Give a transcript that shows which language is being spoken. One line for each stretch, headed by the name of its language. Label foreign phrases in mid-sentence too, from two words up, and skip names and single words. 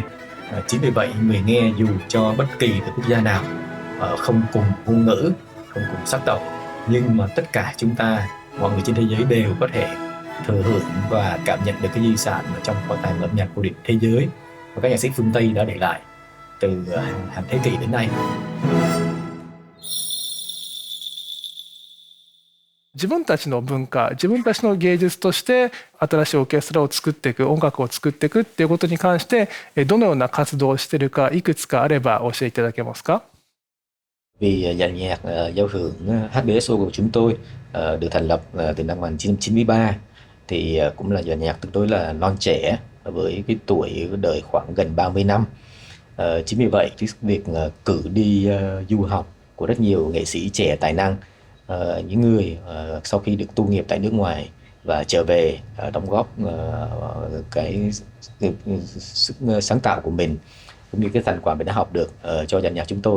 Vietnamese: Chính vì vậy người nghe dù cho bất kỳ quốc gia nào không cùng ngôn ngữ, không cùng sắc tộc, nhưng mà tất cả chúng ta, mọi người trên thế giới đều có thể thừa hưởng và cảm nhận được cái di sản ở trong kho tàng âm nhạc cổ điển thế giới mà các nhạc sĩ phương Tây đã để lại từ hàng thế kỷ đến nay.
Japanese: 自分たちの文化、自分たちの芸術として新しいオーケストラを作っていく、音楽を作っていくっていうことに関してどのような活動をしているかいくつかあれば教えていただけますか？
Vietnamese: Vì dàn nhạc giao hưởng HBSO của chúng tôi được thành lập từ năm 1993 thì cũng là dàn nhạc tương đối là non trẻ với cái tuổi đời khoảng gần 30 năm. Chính vì vậy cái việc cử đi du học của rất nhiều nghệ sĩ trẻ tài năng, những người sau khi được tu nghiệp tại nước ngoài và trở về đóng góp cái sức sáng tạo của mình cũng như cái thành quả mình đã học được cho dàn nhạc chúng tôi.